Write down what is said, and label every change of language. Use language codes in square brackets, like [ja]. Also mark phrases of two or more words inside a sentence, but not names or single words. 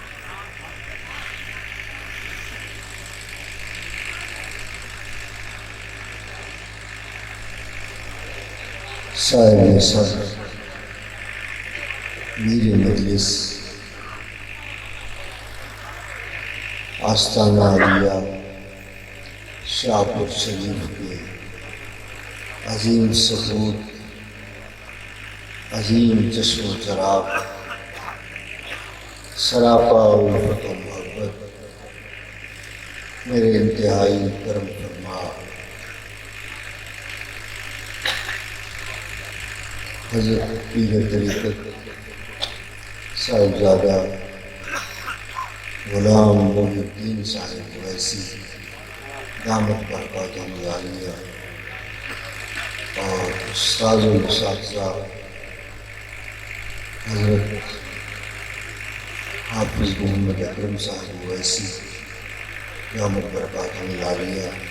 [ur] صاحب سر میر مجلس آستانہ عالیہ شاہپور شریف کے عظیم سپوت عظیم چشم و چراغ سراپا الفت و محبت میرے انتہائی کرم فرما حضرت پیر طریقت صاحبزادہ غلام محی الدین صاحب اویسی [ar] دامت برکاتہم العالیہ [ur] اور استاذ الاساتذہ حضرت حافظ محمد اکرم صاحب اویسی [ar] دامت برکاتہم العالیہ